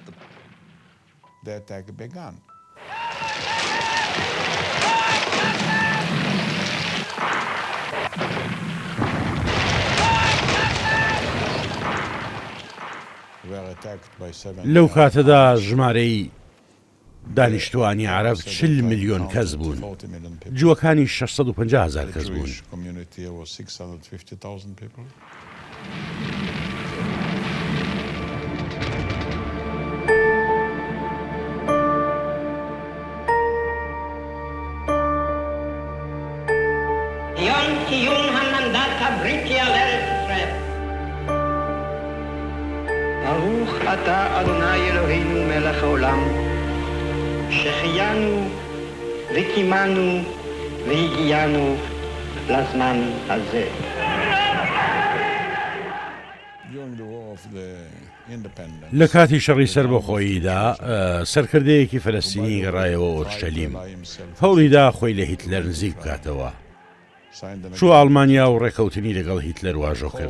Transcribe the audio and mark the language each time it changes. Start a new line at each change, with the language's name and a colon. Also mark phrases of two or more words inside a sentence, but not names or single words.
Central Kurdish: لەو کاتەدا ژمارەی دانیشتوانی عەرەب 40 ملیۆن کەس بوون جووەکانی 650,000 کەس بوون
Hebrew: יום קיום המנדט הבריטי על ארץ ישראל. ברוך אתה אדוני אלוהינו מלך העולם שהחיינו וקיימנו והגיענו לזמן הזה.
Central Kurdish: لە کاتی شەڕی سەربەخۆییدا سەرکردەیەکی فەلەستینی گەڕایەوە ئۆرشەلیم هەوڵیدا خۆی لە هیتلەر نزیک بکاتەوە. چوو ئەڵمانیا و ڕێکەوتنی لەگەڵ هیتلەر واژۆ کرد.